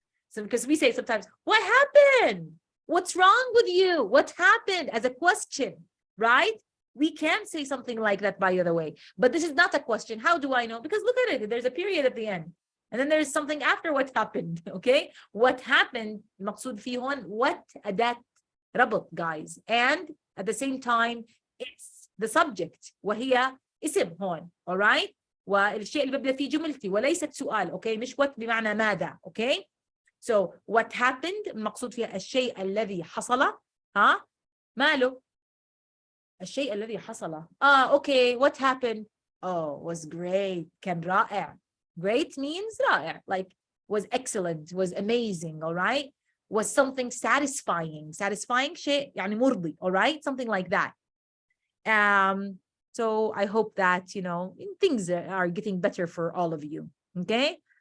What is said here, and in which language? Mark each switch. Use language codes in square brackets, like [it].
[en] So because we say sometimes, what happened? What's wrong with you? What happened? As a question, right? We can say something like that, by the way. But this is not a question. How do I know? Because look at it. There's a period at the end. And then there's something after what happened, okay? What happened, [ar] مقصود فيه هون, what أداة ربط, [en] guys. And at the same time, it's the subject, [ar] وهي اسم هون, [en] all right? [ar] والشيء اللي ببدأ فيه جملتي وليست سؤال, okay? مش what بمعنى ماذا, okay? [en] So what happened, [ar] مقصود فيها الشيء الذي حصل, ماله؟ الشيء الذي حصل. [en] Okay, what happened? Oh, was great. [ar] كان رائع. [en] Great means رائع, like was excellent, was amazing, all right? Was something satisfying. Satisfying [ar] شيء يعني مرضي, [en] all right? Something like that. So I hope that, things are getting better for all of you, okay?